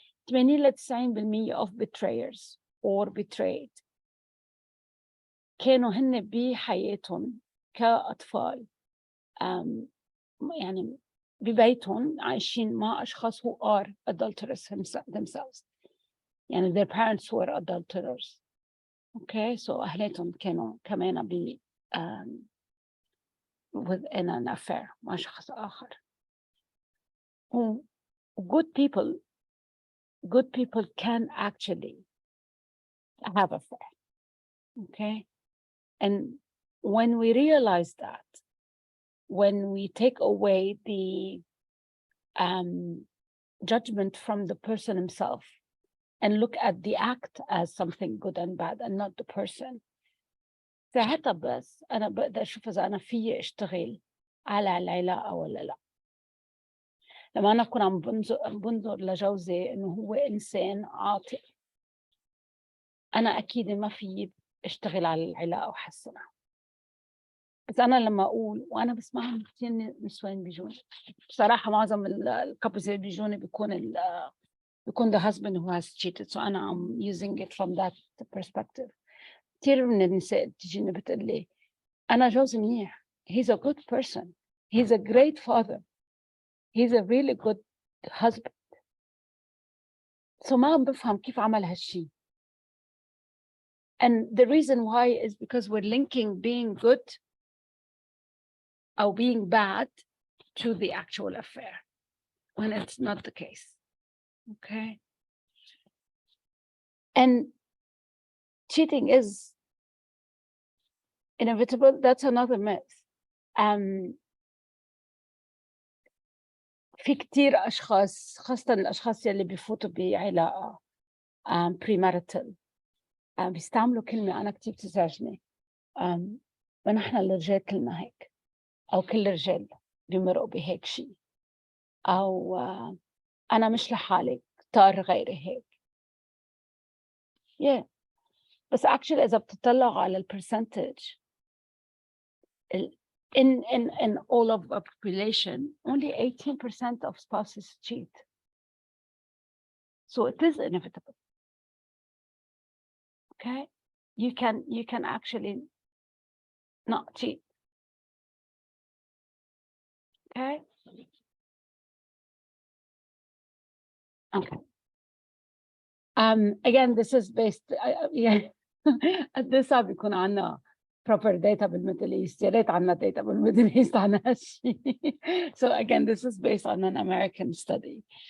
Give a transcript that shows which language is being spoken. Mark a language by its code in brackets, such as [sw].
[ar] 80 ل 90% [en] of betrayers or betrayed [ar] كانوا هن بحياتهم كأطفال, يعني ببيتهم عايشين مع أشخاص [en] who are adulterous themselves. يعني their parents were adulterers. [ar] Okay, so أهلاتهم كانوا كمان [en] within an affair [ar] مع شخص آخر. [en] Good people can actually have affair. Okay, and when we realize that, when we take away the judgment from the person himself and look at the act as something good and bad and not the person, [ar] ساعتها بس أنا بقدر أشوف إذا أنا فيي أشتغل على العلاقة ولا لا. لما أنا أكون عم بنظر لجوزي إنه هو إنسان عاطل, أنا أكيد ما فيي أشتغل على العلاقة وحسنها. بس أنا لما أقول, وأنا بسمعهم كتير نسوان بيجوني بصراحة, معظم الكابلز اللي بيجوني بيكون [en] the husband who has cheated, [ar] so أنا [en] I'm using it from that perspective. [ar] كتير من النساء بتجيني بتقول لي أنا جوزي منيح, [en] he's a good person, he's a great father, he's a really good husband. [ar] So ما عم بفهم كيف عمل هالشي. [en] And the reason why is because we're linking being good or being bad to the actual affair, when it's not the case. Okay. And cheating is inevitable. That's another myth. [ar] في كتير أشخاص, خاصة الأشخاص يلي بيفوتوا بعلاقة premarital, بيستعملوا كلمة أنا كتير بتزعجني, ونحن الرجال كلنا هيك, أو كل الرجال بيمرقوا بهيك شيء, أو أنا مش لحالي, اختار غيري هيك. [en] Yeah, بس actually [ar] إذا بتطلعوا على [en] percentage in all of the population, only 18% of spouses cheat. So it is inevitable. Okay, you can actually not cheat. Okay. Okay. Again, this is based. Yeah. [ar] قد إيه صعب يكون عنا [en] proper data [ar] بالميدل ايست. يا ريت عنا data بالميدل ايست عن هالشيء. [en] So again, this is based on an American study.